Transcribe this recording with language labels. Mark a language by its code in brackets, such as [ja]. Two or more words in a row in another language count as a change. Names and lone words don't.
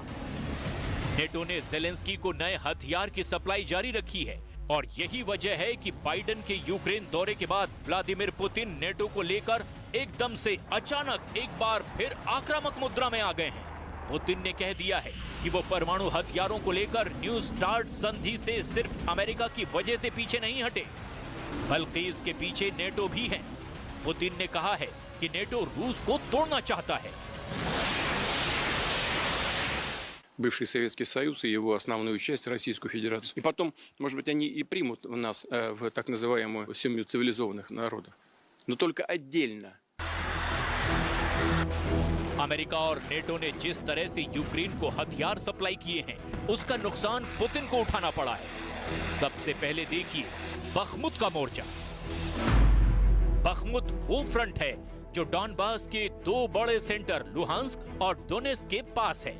[hi] नेटो ने जेलेंस्की को नए हथियार की सप्लाई जारी रखी है, और यही वजह है कि बाइडेन के यूक्रेन दौरे के बाद व्लादिमीर पुतिन नेटो को लेकर एकदम से अचानक एक बार फिर आक्रामक मुद्रा में आ गए हैं। पुतिन ने कह दिया है कि वो परमाणु हथियारों को लेकर न्यू स्टार्ट संधि से सिर्फ अमेरिका की वजह से पीछे नहीं हटे, बल्कि इसके पीछे नेटो भी है। पुतिन ने कहा है कि नेटो रूस को तोड़ना चाहता है। [ru] Бывший Советский Союз и его основную часть, Российскую Федерацию. И потом, может быть, они и примут нас в так называемую семью цивилизованных народов. Но только отдельно. [hi] अमेरिका और नेटो ने जिस तरह से यूक्रेन को हथियार सप्लाई किए हैं, उसका नुकसान पुतिन को उठाना पड़ा है। सबसे पहले देखिए बखमुत का मोर्चा। बखमुत वो फ्रंट है जो डॉनबास के दो बड़े सेंटर लुहांस्क और डोनेस्क के पास है।